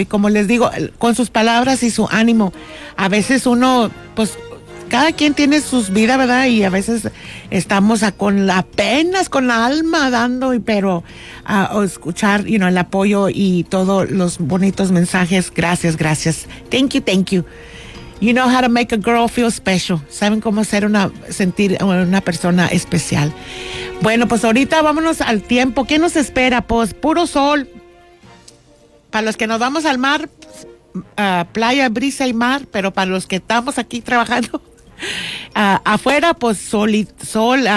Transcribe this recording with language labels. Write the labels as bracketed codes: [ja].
[es] Y como les digo, con sus palabras y su ánimo, a veces uno, pues, cada quien tiene sus vidas, ¿verdad? Y a veces estamos apenas con la alma dando, pero a escuchar, el apoyo y todos los bonitos mensajes. Gracias, gracias. [en] Thank you, thank you. You know how to make a girl feel special. [es] Saben cómo hacer sentir a una persona especial. Bueno, pues ahorita vámonos al tiempo. ¿Qué nos espera? Pues puro sol. Para los que nos vamos al mar, playa, brisa y mar, pero para los que estamos aquí trabajando afuera, pues sol.